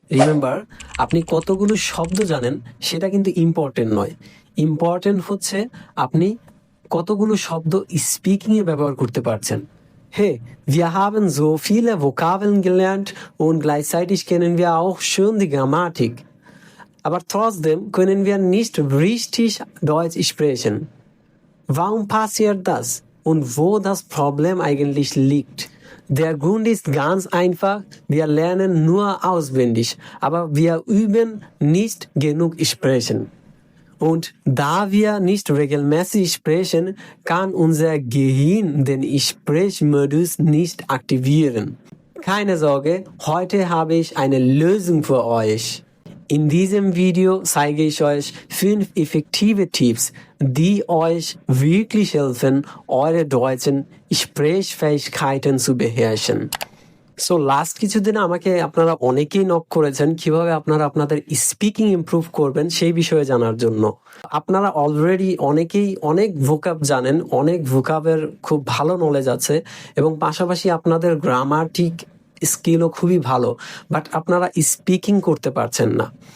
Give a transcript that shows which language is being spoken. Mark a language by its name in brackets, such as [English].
[Bangla] Remember, আপনি কতগুলো শব্দ জানেন সেটা কিন্তু ইম্পর্টেন্ট নয়। ইম্পর্টেন্ট হচ্ছে আপনি কতগুলো শব্দ স্পিকিংয়ে ব্যবহার করতে পারছেন। [German] Hey, wir haben so viele Vokabeln gelernt und gleichzeitig kennen wir auch schon die Grammatik. Aber trotzdem können wir nicht richtig Deutsch sprechen. Warum passiert das? Und wo das Problem eigentlich liegt? Der Grund ist ganz einfach, wir lernen nur auswendig, aber wir üben nicht genug sprechen. Und da wir nicht regelmäßig sprechen, kann unser Gehirn den Sprechmodus nicht aktivieren. Keine Sorge, heute habe ich eine Lösung für euch. In diesem Video zeige ich euch 5 effektive Tipps, die euch wirklich helfen, eure deutschen Sprechfähigkeiten zu beherrschen. [Bangla] So last কিছুদিন আমাকে আপনারা অনেকেই knock করেছেন কিভাবে আপনারা আপনাদের speaking improve করবেন সেই বিষয়ে জানার জন্য। আপনারা অলরেডি অনেকেই অনেক ভোকাব জানেন, অনেক ভোকাবের খুব ভালো নলেজ আছে এবং পাশাপাশি আপনাদের গ্রামাটিক স্কিলও খুবই ভালো, বাট আপনারা স্পিকিং করতে পারছেন না।